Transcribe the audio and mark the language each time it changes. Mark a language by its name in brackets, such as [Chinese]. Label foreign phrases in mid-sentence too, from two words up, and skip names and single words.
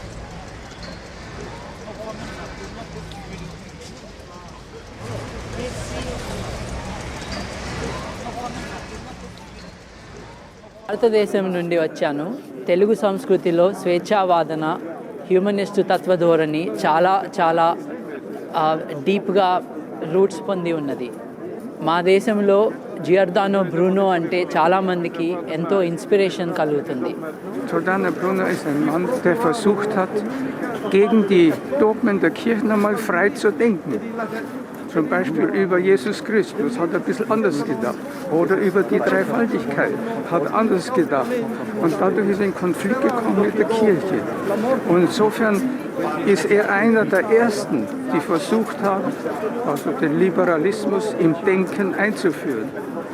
[Telugu] భారతదేశం నుండి వచ్చాను. తెలుగు సంస్కృతిలో స్వేచ్ఛావాదన, హ్యూమనిస్ట్ తత్వధోరణి చాలా చాలా [English] deep-ga roots [Telugu] పొంది ఉన్నది. మా దేశంలో జియోర్దానో బ్రూనో అంటే చాలామందికి ఎంతో ఇన్స్పిరేషన్ కలుగుతుంది. [German] Giordano Bruno ist ein Mann, der versucht hat, gegen die Dogmen der Kirchen einmal frei zu denken. Zum Beispiel über Jesus Christus hat er ein bisschen anders gedacht. Oder über die Dreifaltigkeit hat er anders gedacht. Und dadurch ist er in Konflikt gekommen mit der Kirche. Und insofern ist er einer der Ersten, die versucht haben, also den Liberalismus im Denken einzuführen.